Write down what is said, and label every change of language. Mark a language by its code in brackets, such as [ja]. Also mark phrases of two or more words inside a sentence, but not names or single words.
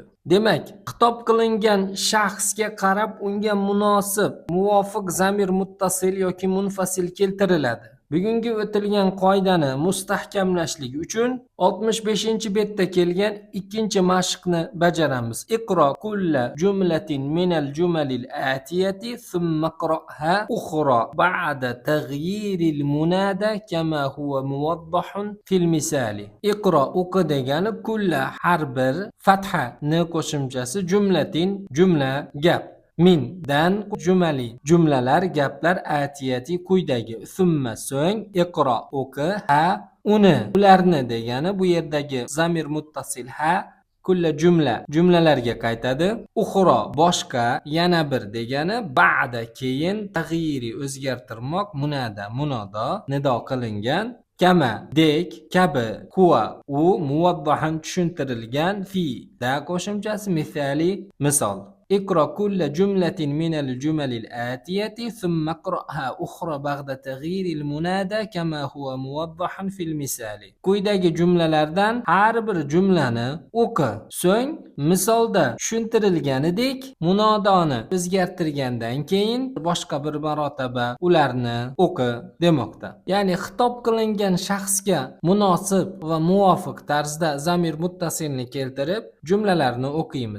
[uz] Demak, xitob qilingan shaxsga qarab unga munosib, muvofiq zamir muttasil yoki munfasil keltiriladi. Bugungi o'tilgan qoidani mustahkamlashlik uchun 65-betda kelgan ikkinchi mashqni bajaramiz. [ar] اقرأ كل جملة من الجمل الآتية ثم اقرأها أخرى بعد تغيير المنادى كما هو موضح في المثال. [uz] Iqro o'qi degani kulla har bir fatha ni qo'shimchasi jumlatin jumla gap. Min dan jumali jumlalar gaplar atiyati quyidagi. Thumma so'ng iqro o'qi, ha ularni degani bu yerdagi zamir muttasil ha kulla jumlalarga qaytadi. Uxro boshqa, yana bir degani ba'da keyin tag'yiri o'zgartirmoq munodo nido qilingan. Kama dek, kabi, huwa u muvaddahan tushuntirilgan fi da qo'shimchasi misol. [ar] اقرأ كل جملة من الجمل الآتية ثم اقرأها أخرى بعد تغيير المنادى كما هو موضح في المثال. [uz] Quyidagi jumlalardan har bir jumlani o'qi, so'ng misolda tushuntirilganidek munodoni o'zgartirgandan keyin boshqa bir marotaba ularni o'qi demoqda. Ya'ni xitob qilingan shaxsga munosib va muvofiq tarzda zamir muttasilni keltirib jumlalarni o'qiymiz.